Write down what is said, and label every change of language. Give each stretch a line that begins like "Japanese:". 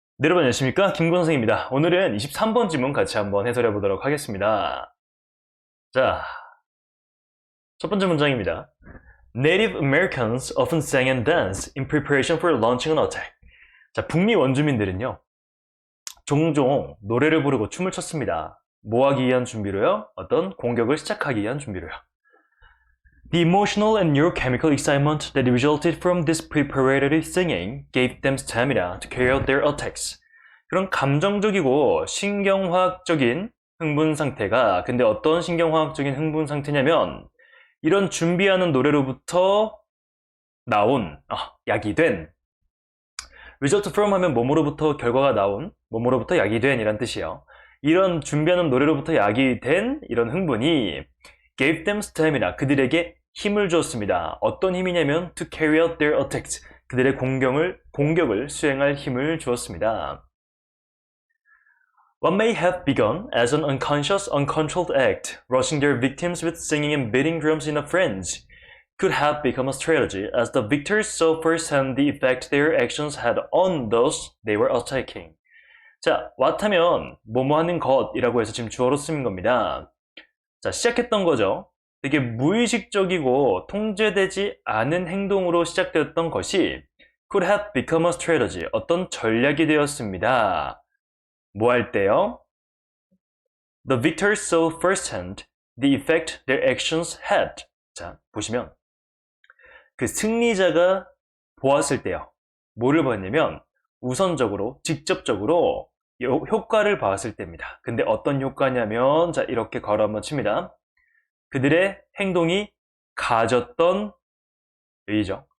Korean: 네, 여러분 안녕하십니까? 김구 선생입니다. 오늘은 23번 지문 같이 한번 해설해 보도록 하겠습니다. 자, 첫 번째 문장입니다.
English: Native Americans often sang and danced in preparation for launching an attack.
Korean: 자, 북미 원주민들은요, 종종 노래를 부르고 춤을 췄습니다. 뭐 하기 위한 준비로요? 어떤 공격을 시작하기 위한 준비로요.
English: The emotional and neurochemical excitement that resulted from this preparatory singing gave them stamina to carry out their attacks.
Korean: 그런 감정적이고 신경화학적인 흥분 상태가, 근데 어떤 신경화학적인 흥분 상태냐면 이런 준비하는 노래로부터 나온, 야기된,
English: result from
Korean: 하면 뭐뭐로부터 결과가 나온, 뭐뭐로부터 야기된 이란 뜻이에요. 이런 준비하는 노래로부터 야기된 이런 흥분이
English: gave them stamina,
Korean: 그들에게 힘을 주었습니다. 어떤 힘이냐면
English: to carry out their attacks,
Korean: 그들의 공격을 수행할 힘을 주었습니다.
English: What may have begun as an unconscious, uncontrolled act, rushing their victims with singing and beating drums in a frenzy, could have become a strategy as the victors saw firsthand the effect their actions had on those they were attacking.
Korean: 자, what 하면 뭐뭐 하는 것이라고 해서 지금 주어로 쓰는 겁니다. 자, 시작했던 거죠. 되게 무의식적이고 통제되지 않은 행동으로 시작되었던 것이
English: could have become a strategy,
Korean: 어떤 전략이 되었습니다. 뭐 할 때요?
English: The victors saw firsthand the effect their actions had.
Korean: 자, 보시면 그 승리자가 보았을 때요. 뭐를 보았냐면 우선적으로, 직접적으로 효과를 보았을 때입니다. 근데 어떤 효과냐면, 자, 이렇게 걸어 한번 칩니다. 그들의 행동이 가졌던, 여기죠.